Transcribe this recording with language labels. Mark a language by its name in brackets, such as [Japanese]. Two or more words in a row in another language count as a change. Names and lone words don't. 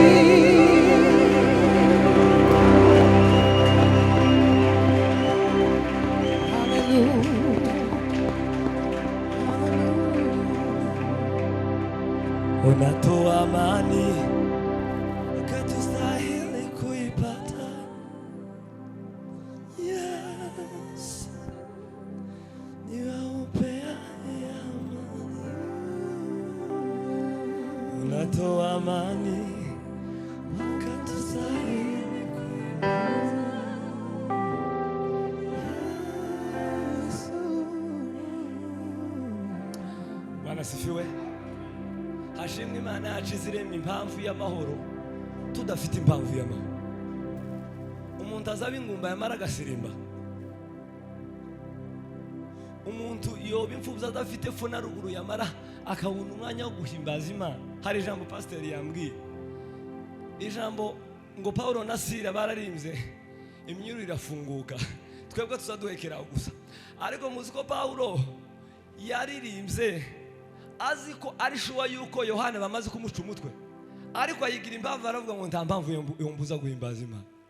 [Swahili] unatoa amani wakati ustahili kuipata Yesu niwe upeaye amani unatoa amani wakati ustahili kuipata Bwana sifiwe [Kinyarwanda] hashimwe Imana yacu izirema impamvu y'amahoro tudafite impamvu y'amahoro umuntu azaba ingumba yamara agasirimba umuntu yoba imfubyi adafite epfo na ruguru yamara akabona umwanya wo guhimbaza Imana hari ijambo pasiteri yambwiye ijambo ngo Pawulo na Sila bararimbye imyuru irafunguka twebwe tuzaduhekera gusa ariko muzi ko Pawulo yaririmbye azi ko ari shuwa yuko Yohana bamaze kumuca umutwe ariko ayigira impamvu aravuga ngo nta mpamvu yombuza guhimbaza Imana